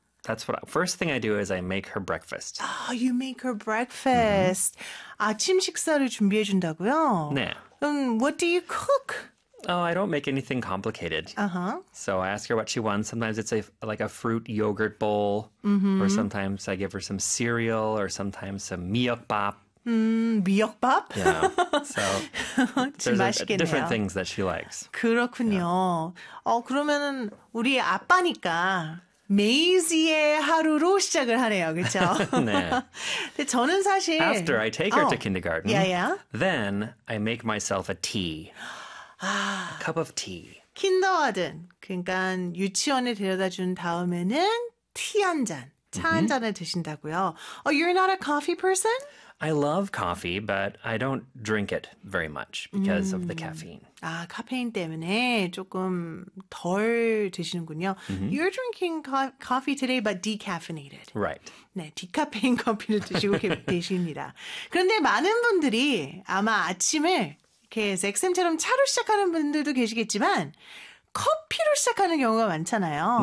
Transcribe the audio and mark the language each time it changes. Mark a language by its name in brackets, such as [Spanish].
[English] That's what first thing I do is I make her breakfast. Oh, you make her breakfast. Mm-hmm. [Korean] 아침 식사를 준비해 준다고요? 네. [English] What do you cook? Oh, I don't make anything complicated. Uh-huh. So I ask her what she wants. Sometimes it's like a fruit yogurt bowl. Mm-hmm. Or sometimes I give her some cereal or sometimes some miyeokbap. Miyeokbap? Yeah. So there's different things that she likes. [Korean] 그렇군요. Yeah. 그러면 우리 아빠니까 메이지의 하루로 시작을 하네요. 그렇죠? 네. 근데 저는 사실 [English] After I take her to kindergarten, yeah, yeah. then I make myself a tea. A cup of tea. Kindergarten. [Korean] 그러니까 유치원에 데려다 준 다음에는 티 한 잔, 차 한 잔을 mm-hmm. 드신다고요. [English] Oh, you're not a coffee person? I love coffee, but I don't drink it very much because of the caffeine. [Korean] 카페인 때문에 조금 덜 드시는군요. Mm-hmm. [English] You're drinking coffee today, but decaffeinated. Right. [Korean] 네, 디카페인 커피를 드시고 계십니다. 그런데 많은 분들이 아마 아침을 이렇게 잭쌤처럼 차로 시작하는 분들도 계시겠지만 커피로 시작하는 경우가 많잖아요.